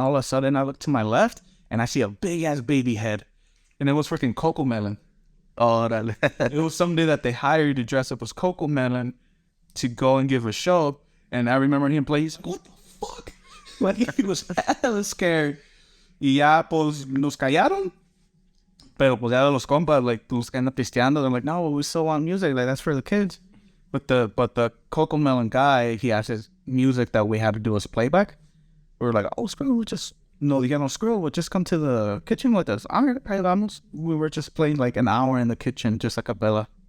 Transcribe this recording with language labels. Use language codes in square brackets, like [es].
[en] All of a sudden I look to my left and I see a big ass baby head, and it was freaking Coco Melon. Oh, it was somebody that they hired to dress up as Coco Melon to go and give a show. And I remember him play. He's like, what the fuck? Like he was hella scared. [es] Y ya, pues, nos callaron. Pero, pues, ya de los compas, like, pues, [en] kind of [es] pisteando. [en] They're like, no, we still want music. Like, that's for the kids. But the Coco Melon guy, he has his music that we had to do as playback. We were like, oh, screw it. We'll just come to the kitchen with us. All right, vamos. We were just playing, like, an hour in the kitchen, just like a cappella.